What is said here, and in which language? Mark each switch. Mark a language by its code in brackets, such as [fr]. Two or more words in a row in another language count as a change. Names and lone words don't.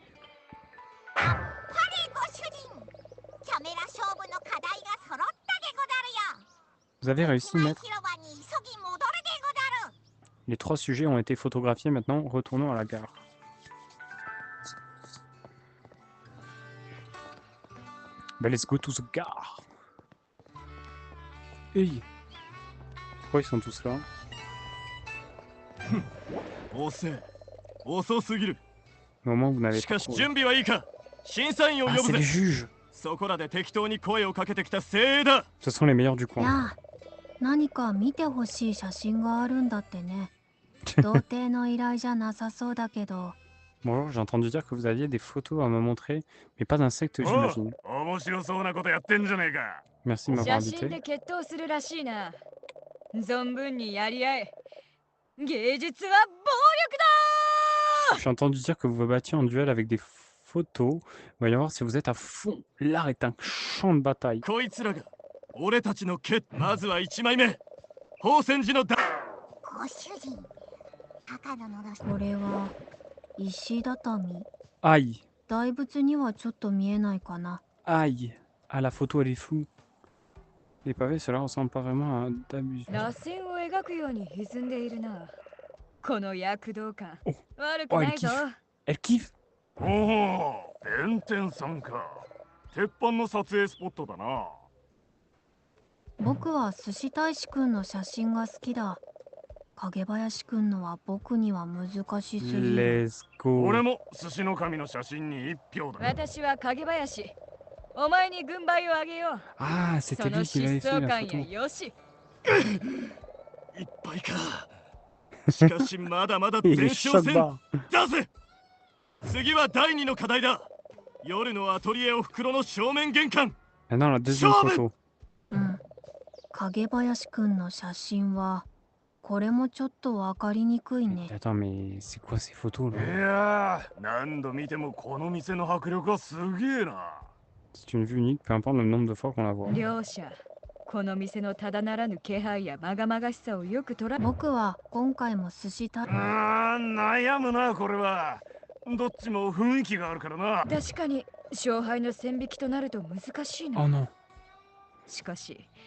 [fr] Vous avez réussi, maître. Les 3 sujets ont été photographiés, maintenant retournons à la gare. Ben, [en] let's go to the gare. [fr] Hey. Pourquoi ils sont tous là? Au moment où vous n'avez pas trouvé. Ah, c'est les juges. Ce sont les meilleurs du coin. [ja] 何か見てほしい写真があるんだってね。童貞の依頼じゃなさそうだけど。 [fr] Bonjour, j'ai entendu dire que vous aviez des photos à me montrer, mais pas d'insectes, j'imagine. Merci de m'avoir invité. J'ai entendu dire que vous vous battiez en duel avec des photos. Voyons voir si vous êtes à fond. L'art est un champ de bataille. [ja] これは石畳。 [fr] Aïe. [ja] 大仏にはちょっと見えないかな。 [fr] Aïe. Ah, la photo, elle est floue. Les pavés, cela ressemble pas vraiment à un abus. Oh, elle kiffe. Elle kiffe. [ja] Oh, Benten-sanか。鉄板の撮影スポットだな。僕は寿司大使くんの写真が好きだ。影林くんのは僕には難しすぎる。 [en] Let's go. [ja] 俺も寿司の神の写真に1票だ。私は影林。お前に軍配をあげよう。 [fr] Ah, c'était lui qui l'avait fait la photo. [ja] いっぱいか。しかしまだまだ前哨戦だぜ。次は第2の課題だ。夜のアトリエおふくろの正面玄関。 [fr] Maintenant, la deuxième photo. [ja] うん。影林くんの写真はこれもちょっとわかりにくいね。 [fr] Attends, mais c'est quoi ces photos [ja] い [fr] là? [ja] やー、何度見てもこの店の迫力はすげえな。 [fr] C'est une vue unique, peu importe le nombre de fois qu'on la voit. [ja] 両者、この店のただならぬ気配やまがまがしさをよく捉え。僕は今回も寿司た。悩むなこれは。どっちも雰囲気があるからな。確かに勝敗の線引きとなると難しいな。 [fr] Oh non. [ja] しかし。